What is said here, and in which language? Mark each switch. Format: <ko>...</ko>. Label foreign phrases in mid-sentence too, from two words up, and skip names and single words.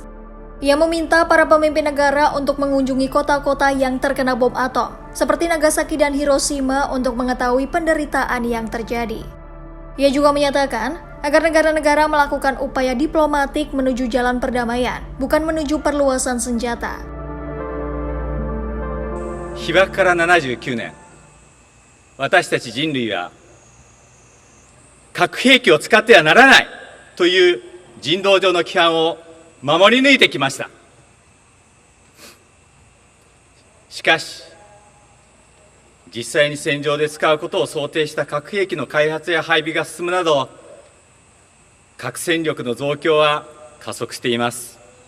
<id>Ia meminta para pemimpin negara untuk mengunjungi kota-kota yang terkena bom atom, seperti Nagasaki dan Hiroshima untuk mengetahui penderitaan yang terjadi. Ia juga menyatakan agar negara-negara melakukan upaya diplomatik menuju jalan perdamaian, bukan menuju perluasan senjata.</id> <ja>被爆から79年、私たち人類は核兵器を使ってはならないという人道上の規範を守り抜いてきました。しかし、実際に戦場で使うことを想定した核兵器の開発や配備が進むなど、核戦力の増強は加速しています。</ja>